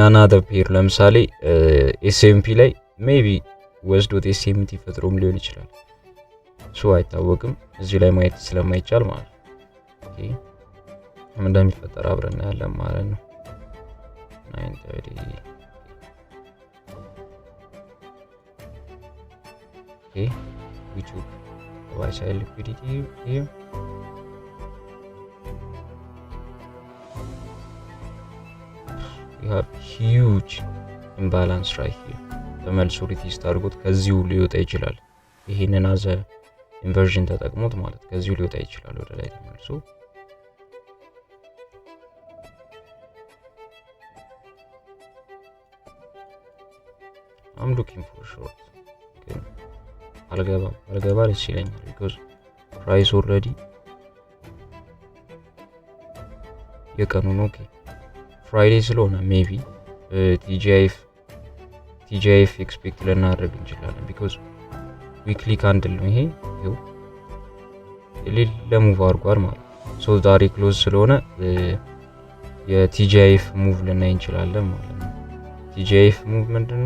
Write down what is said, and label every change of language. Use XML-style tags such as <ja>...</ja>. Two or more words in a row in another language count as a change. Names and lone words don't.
<en>another pair</en> <am>ለምሳሌ ኤስኤምፒ ላይ ሜቢ ወስዶት ኤስኤምቲ ፈጥሮም ሊሆን ይችላል። ሶ አይታወቅም እዚህ ላይ ማየት ስለማይቻል ማለት ነው። ኦኬ ምን እንደሚፈጠር አብረን እናያለን ማለት ነው። 9:30 ኦኬ</am> <en>we took buy side liquidity here. We have huge imbalance right here.</en> <am>ተመልሶ ሪቴስት አድርጎት ከዚሁ ሊወጣ ይችላል። ይሄንን አዘ ኢንቨርዥን ተጠቅሞት ማለት ከዚሁ ሊወጣ ይችላል ወደ ላይ ተመልሶ።</am> <en>I'm looking for short</en> <am>ግን አልገባ ደስ ይለኛል</am> <en>because price already</en> <am>የቀኑ ነው። ኦኬ ፍራይዴ ስለሆነ ሜቢ TGIF ኤክስፔክት ልናደርግ እንችላለን because</am> <en>weekly candle</en> <am>ነው ይሄ የሌለ ሙቭ አድርጓል ማለት ነው። ሶ ዛሬ ክሎዝ ስለሆነ የቲጂአይኤፍ ሙቭ ልናይ እንችላለን ማለት ነው።</am> <en>TGIF move</en> <am>ምንድነው?</am>